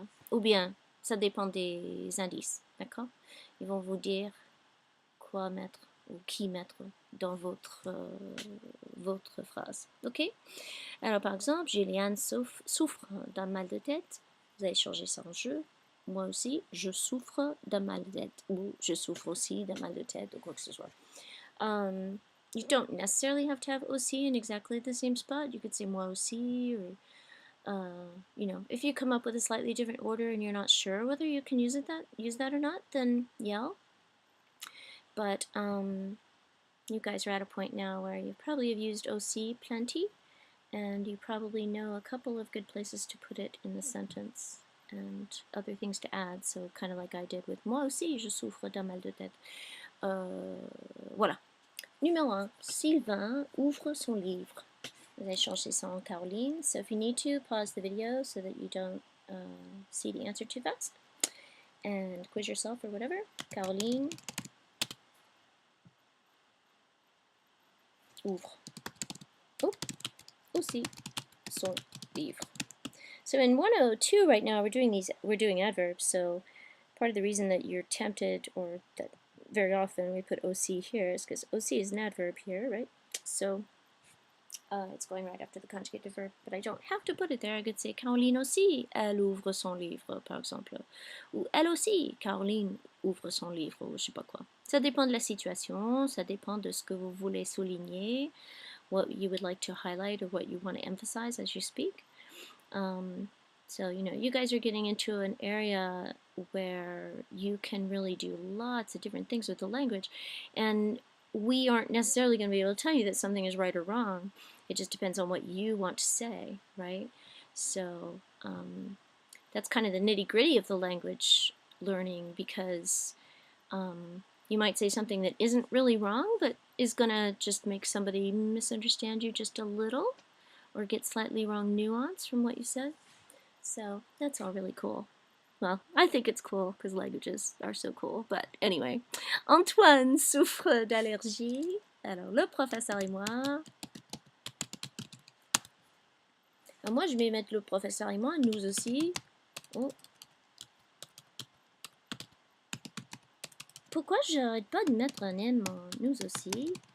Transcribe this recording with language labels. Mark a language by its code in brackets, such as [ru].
[fr] Ou bien, ça dépend des indices, d'accord? Ils vont vous dire quoi mettre ou qui mettre dans votre phrase, ok? Alors, par exemple, Juliane souffre d'un mal de tête. Vous allez changer ça en je. Moi aussi, je souffre d'un mal de tête. Ou je souffre aussi d'un mal de tête, ou quoi que ce soit. [en] You don't necessarily have to have aussi in exactly the same spot. You could say [fr] moi aussi, [en] or you know, if you come up with a slightly different order and you're not sure whether you can use that or not, then yell. But you guys are at a point now where you probably have used OC plenty, and you probably know a couple of good places to put it in the sentence and other things to add. So kind of like I did with [fr] moi aussi, je souffre d'un mal de tête. Voilà. Numéro 1. Sylvain ouvre son livre. Vous allez changer ça en Caroline. [en] So if you need to, pause the video so that you don't see the answer too fast. And quiz yourself or whatever. [fr] Caroline ouvre. [en] Oh, [fr] aussi son livre. [en] So in 102 right now we're doing adverbs. So part of the reason that you're tempted, or that very often we put OC here, is because OC is an adverb here, right? So it's going right after the conjugated verb, but I don't have to put it there. I could say [fr] Caroline aussi, elle ouvre son livre, par exemple. Ou elle aussi, Caroline ouvre son livre, ou je sais pas quoi. [en] Ça dépend de la situation, ça dépend de ce que vous voulez souligner, what you would like to highlight or what you want to emphasize as you speak. So, you know, you guys are getting into an area where you can really do lots of different things with the language, and we aren't necessarily going to be able to tell you that something is right or wrong. It just depends on what you want to say, right? So that's kind of the nitty-gritty of the language learning, because you might say something that isn't really wrong, but is going to just make somebody misunderstand you just a little, or get slightly wrong nuance from what you said. So that's all really cool. Well, I think it's cool because languages are so cool. But anyway, [fr] Antoine souffre d'allergie. Alors, le professeur et moi. Alors, moi, je vais mettre le professeur et moi, nous aussi. Oh. Pourquoi j'arrête pas de mettre un M en nous aussi?